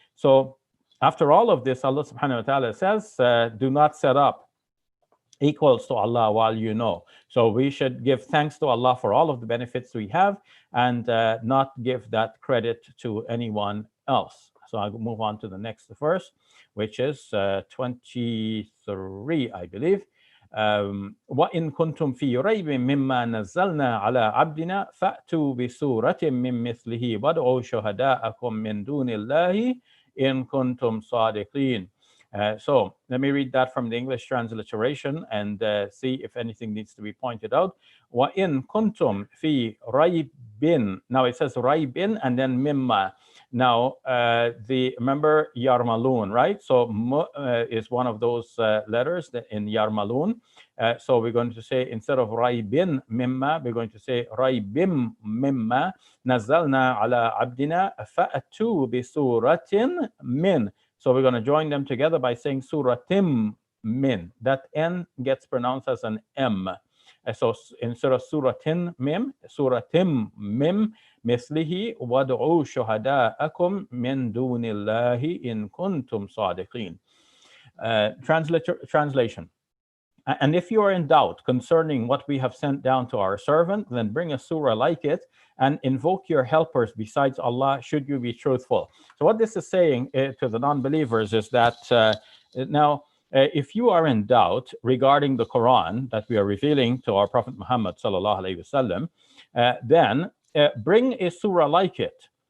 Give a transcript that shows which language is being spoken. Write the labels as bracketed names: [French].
[English] So after all of this, Allah subhanahu wa ta'ala says, do not set up equals to Allah while you know. So we should give thanks to Allah for all of the benefits we have, and not give that credit to anyone else. So I'll move on to the next verse, which is 23, I believe. [Arabic] وإن كنتم في ريب مما نزلنا على عبدنا فأتوا بسورة من مثله وادعوا شهداءكم من دون الله إن كنتم صادقين. [English] So let me read that from the English transliteration and see if anything needs to be pointed out. [Arabic] وَإِن كُنْتُمْ فِي رَيْبٍ. [English] Now it says رَيْبٍ and then mimma. Now, remember Yarmalun, right? So is one of those letters in Yarmalun. So we're going to say, instead of [Arabic] raibin mimma, [English] we're going to say [Arabic] raibim mimma nazalna ala abdina fa'atu bi suratin min. [English] So we're going to join them together by saying [Arabic] suratim min. [English] That N gets pronounced as an M. So instead of [Arabic] suratin mim, suratim mim, مثله وادعوا شهداءكم من دون الله إن كنتم صادقين. [English] Translation. And if you are in doubt concerning what we have sent down to our servant, then bring a surah like it and invoke your helpers besides Allah, should you be truthful. So what this is saying to the non-believers is that now, if you are in doubt regarding the Quran that we are revealing to our Prophet Muhammad sallallahu alaihi wasallam, then bring a surah like it.